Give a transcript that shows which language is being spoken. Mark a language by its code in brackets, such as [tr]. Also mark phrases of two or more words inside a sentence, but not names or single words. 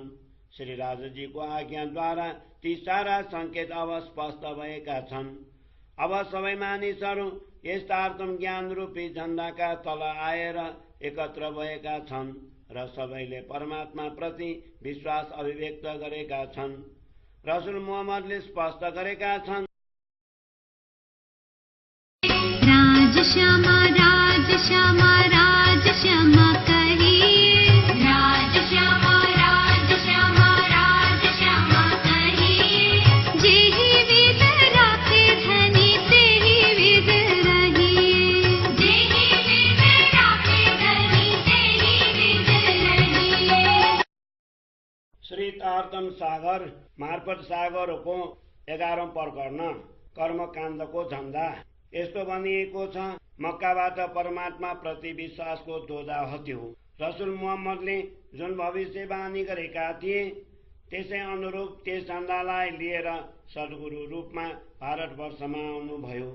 [ne] श्री राजजीको आज्ञाद्वारा ती सारा संकेत अब स्पष्ट भएका छन्। अब सबै मानिसहरू यथार्थम ज्ञान रूपी झण्डाका तल आएर एकत्र भएका छन् र सबैले परमात्मा प्रति विश्वास अभिव्यक्त गरेका छन्। रसुल मुहम्मदले स्पष्ट गरेका छन्, [hi] राजश्यामा राजश्यामा राजश्यामा कहिए, राजश्यामा राजश्यामा राजश्यामा कहिए, जेहि विद राखे धनी तेहि विद रहिए, जेहि विद राखे धनी तेहि विद रहिए। [ne] श्री तारतम सागर मार्फत सागरको 11औं प्रकरण कर्मकाण्डको झण्डा। यस्तो भनिएको छ, मक्काबाट परमात्मा प्रति विश्वासको ध्वजा हट्यो। रसुल मुहम्मदले जुन भविष्यवाणी गरेका थिए त्यसै अनुरूप त्यस झण्डालाई लिएर सद्गुरु रूपमा भारतवर्षमा आउनुभयो।